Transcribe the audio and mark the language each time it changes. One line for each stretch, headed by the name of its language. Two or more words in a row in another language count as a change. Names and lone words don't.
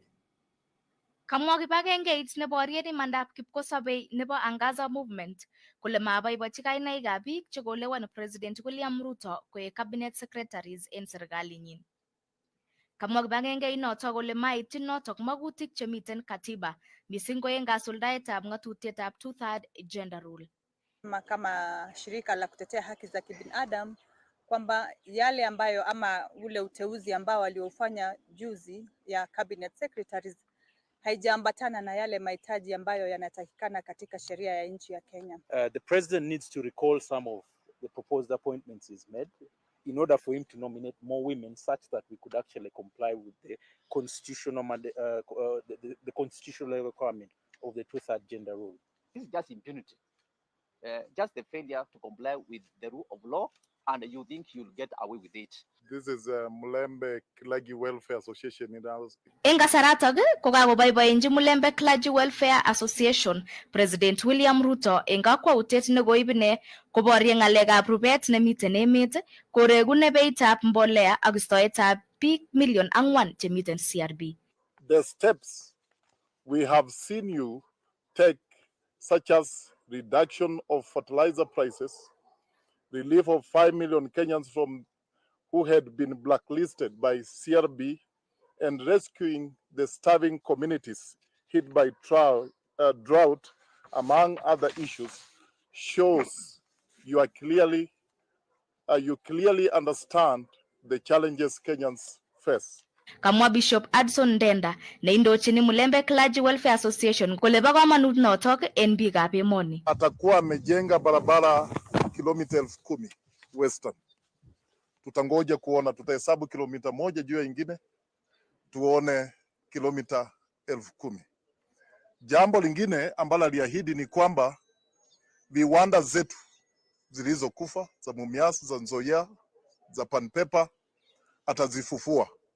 Kalenjin: Kamwa kibagengeit neboriet imandab kipkosabei nebo Angaza Movement kole mabaibachi kainaikab biik chekolewen President William Ruto koek
English: Cabinet Secretaries
Kalenjin: en serikalinyin. Kamwa kibagengeit notok kole maityin notok magutik chemiten katiba mising ko eng kasuldaetab ngatutietab 2/3
English: gender rule.
Swahili: Kama shirika la kutetea haki za kibinadamu kwamba yale ambayo ama ule uteuzi ambao waliofanya juzi ya
English: cabinet secretaries
Swahili: haijaambatana na yale mahitaji ambayo yanatakikana katika sheria ya nchi ya Kenya.
English: The president needs to recall some of the proposed appointments he's made in order for him to nominate more women such that we could actually comply with the constitutional the constitutional requirement of the two-third gender rule. This is just impunity, just the failure to comply with the rule of law, and you think you'll get away with it. This is Mulembe Clergy Welfare Association in our...
Kalenjin: Eng kasaratok ko kakoboiboenji Mulembe Clergy Welfare Association President William Ruto eng kakwautiet nekoib ine koborye ng'alekab rubet nemiten emet, korekune beitab mbolea ak istoetab biik 4 million chemiten CRB.
English: The steps we have seen you take, such as reduction of fertilizer prices, relief of 5 million Kenyans from who had been blacklisted by CRB, and rescuing the starving communities hit by drought, among other issues, shows you clearly understand the challenges Kenyans face.
Kalenjin: Kamwa Bishop Adson Ndenda neindochini Mulembe Clergy Welfare Association kole bo kamanut notok en biikab emoni.
Swahili: Atakuwa amejenga barabara kilomita 10,000 Western. Tutangoja kuona, tutahesabu kilomita moja juu ya ingine, tuone kilomita 10,000. Jambo lingine ambalo aliahidi ni kwamba viwanda zetu zilizokufa za Mumias, za Nzoia, za Panpepa atazifufua.